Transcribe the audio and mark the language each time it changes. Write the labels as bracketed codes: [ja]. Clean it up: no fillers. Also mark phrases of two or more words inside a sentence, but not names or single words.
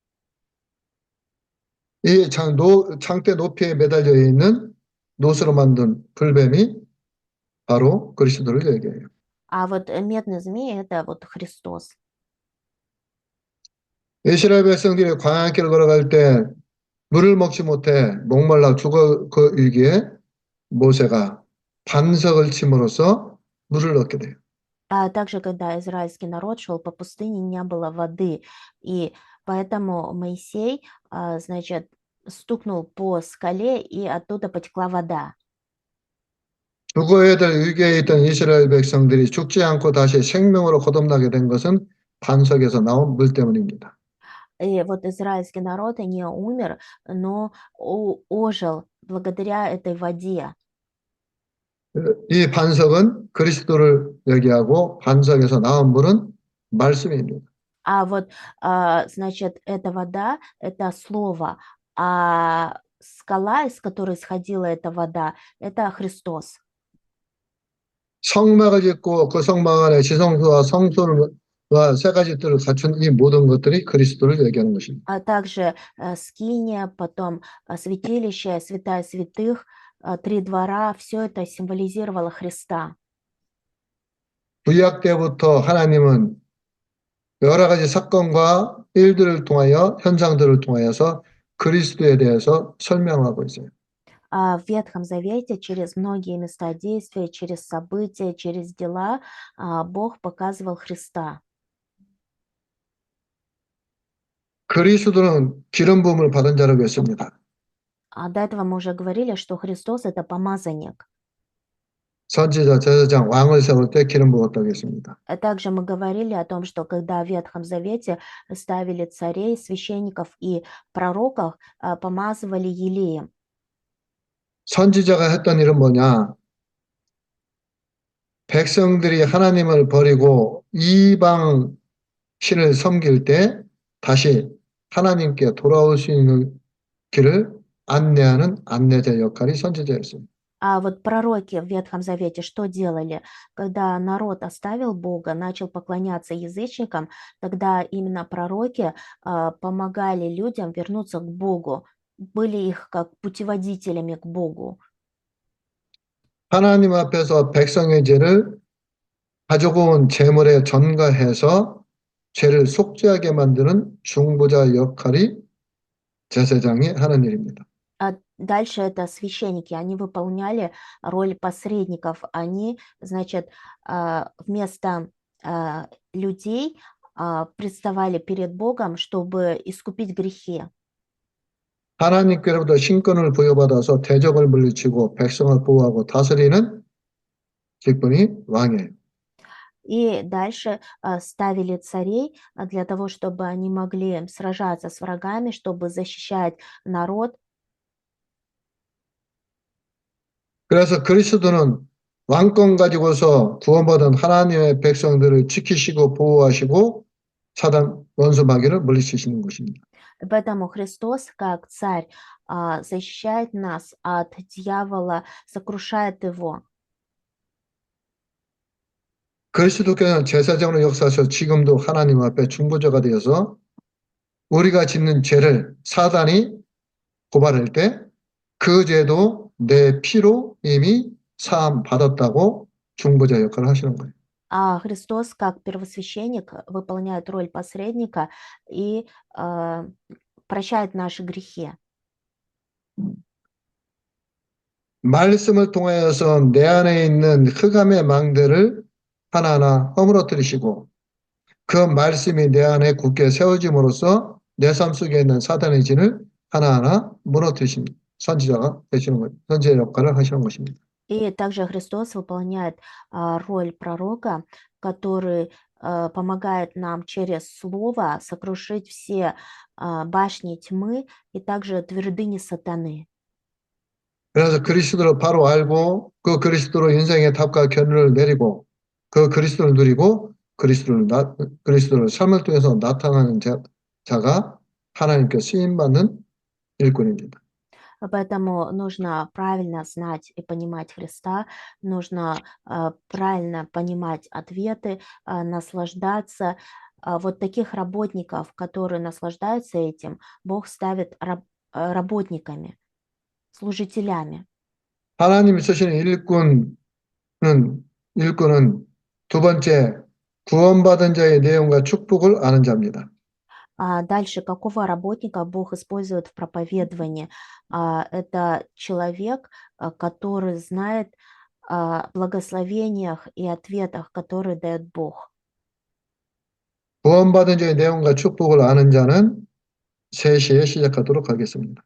[ko] 이 장대 높이에 매달려 있는 노스로 만든 불뱀이 바로 그리스도를 얘기해요. [ru] А вот медный змей– это вот Христос. [ko] 이스라엘 백성들이 광야길을 걸어갈 때 물을 먹지 못해 목말라 죽어 그 위기에 모세가 반석을 침으로써 물을 얻게 돼요. [ru] А также, когда израильский народ шел по пустыне, не было воды. И поэтому Моисей, значит, стукнул по скале, и оттуда потекла вода. [ko] 죽어야 될 위기에 있던 이스라엘 백성들이 죽지 않고 다시 생명으로 거듭나게 된 것은 반석에서 나온 물 때문입니다. [ru] И вот израильский народ не умер, но ожил благодаря этой воде. [ko] 이 반석은 그리스도를 얘기하고 반석에서 나온 물은 말씀입니다. [ru] А вот, значит, эта вода– это слово, а скала, из которой сходила эта вода– это Христос. [ko] 성막을 짓고 그 성막 안에 지성소와 성소와 세 가지 뜰을 갖춘 이 모든 것들이 그리스도를 얘기하는 것입니다. [ru] А также скиния, потом святилище, святая святых, три двора– все это символизировало Христа. [ko] 구약 때부터 하나님은 여러 가지 사건과 일들을 통하여 현상들을 통하여서 그리스도에 대해서 설명하고 있어요. [ru] В Ветхом Завете через многие места действия, через события, через дела Бог показывал Христа. [ko] 그리스도는 기름 부음을 받은 자라고 했습니다. [ru] До этого мы уже говорили, что Христос– это помазанник. [ko] 선지자, 제사장, 왕을 세울 때 기름 부었다고 했습니다. [ru] Также мы говорили о том, что когда в Ветхом Завете ставили царей, священников и пророков, помазывали елеем. [ko] 선지자가 했던 일은 뭐냐? 백성들이 하나님을 버리고 이방 신을 섬길 때 다시 하나님께 돌아올 수 있는 길을 안내하는 안내자 역할이 선지자였습니다. [ru] А вот пророки в Ветхом Завете что делали? Когда народ оставил Бога, начал поклоняться язычникам, тогда именно пророки помогали людям вернуться к Богу, были их как путеводителями к Богу. [ko] 하나님 앞에서 백성의 죄를 가져온 제물에 전가해서 죄를 속죄하게 만드는 중보자 역할이 제사장이 하는 일입니다. [ru] Дальше это священники, они выполняли роль посредников. Они, значит, вместо людей представали перед Богом, чтобы искупить грехи. [ko] 하나님께로부터 신권을 부여받아서 대적을 물리치고 백성을 보호하고 다스리는 직분이 왕이에요. [ru] И дальше ставили царей для того, чтобы они могли сражаться с врагами, чтобы защищать народ. [ko] 그래서 그리스도는 왕권 가지고서 구원받은 하나님의 백성들을 지키시고 보호하시고 사단 원수 마귀를 물리치시는 것입니다. [ru] Поэтому Христос, как царь, защищает нас от дьявола, сокрушает его. [ko] 그리스도께서는 제사장으로 역사하셔서 지금도 하나님 앞에 중보자가 되어서 우리가 짓는 죄를 사단이 고발할 때 그 죄도 내 피로 이미 사함 받았다고 중보자 역할을 하시는 거예요. [ru] А Христос, как первосвященник, выполняет роль посредника и прощает наши грехи. [ko] 말씀을 통하여서 내 안에 있는 흑암의 망대를 하나하나 허물어뜨리시고 그 말씀이 내 안에 굳게 세워짐으로써 내 삶 속에 있는 사단의 진을 하나하나 무너뜨리십니다. 선지자가 되시는 거예요. 선지자 역할을 하시는 것입니다. [ru] И также Христос выполняет роль пророка, который помогает нам через Слово сокрушить все башни тьмы и также твердыни сатаны. [ko] 그래서 그리스도를 바로 알고 그 그리스도로 인생의 탑과 견을 내리고 그 그리스도를 누리고 그리스도를 삶을 통해서 나타나는 자가 하나님께 쓰임받는 일꾼입니다. [ru] Поэтому нужно правильно знать и понимать Христа, нужно правильно понимать ответы, наслаждаться. Вот таких работников, которые наслаждаются этим, Бог ставит работниками, служителями. [ko] 하나님이 쓰시는 일꾼은 두 번째 구원받은 자의 내용과 축복을 아는 자입니다. [ru] Дальше, какого работника Бог использует в проповедовании? Это человек, который знает о благословениях и ответах, которые дает Бог. [ko] 구원받은 자의 내용과 축복을 아는 자는 3시에 시작하도록 하겠습니다.